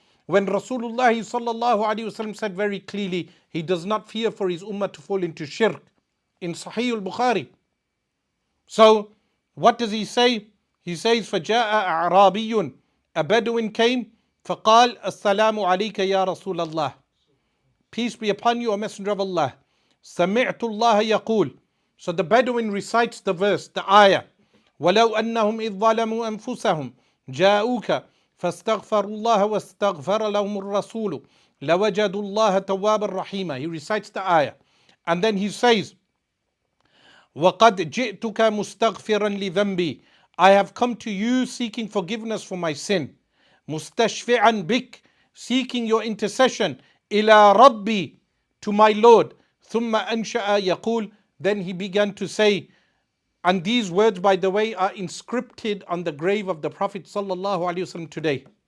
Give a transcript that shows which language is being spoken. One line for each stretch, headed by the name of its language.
English: When Rasulullah sallallahu alaihi wasallam said very clearly, he does not fear for his ummah to fall into shirk in Sahih al-Bukhari. So what does he say? He says,
Arabic: فَجَاءَ أَعْرَابِيٌّ,
English: a Bedouin came,
Arabic: فَقَالَ السَّلَامُ عَلَيْكَ يَا رَسُولَ اللَّهِ,
English: peace be upon you, O Messenger of Allah.
Arabic: سَمِعْتُ اللَّهَ يَقُولُ,
English: so the Bedouin recites the verse, the ayah,
Arabic: وَلَوْ أَنَّهُمْ إِذْ ظَلَمُوا أَنفُسَهُمْ جَاءُوكَ فَاسْتَغْفَرُوا اللَّهَ وَاسْتَغْفَرَ لَهُمُ الرَّسُولُ لَوَجَدُوا اللَّهَ تَوَّابًا رَحِيمًا.
English: He recites the ayah. And then he says,
Arabic: وَقَدْ جِئْتُكَ مُسْتَغْفِرًا لِذَنْبِي,
English: I have come to you seeking forgiveness for my sin.
Arabic: مُسْتَشْفِعًا بِكَ,
English: seeking your intercession.
Arabic: إِلَى رَبِّي,
English: to my Lord.
Arabic: ثُمَّ أَنْشَأَ يَقُولُ,
English: then he began to say, and these words, by the way, are inscripted on the grave of the Prophet sallallahu alaihi wasallam today.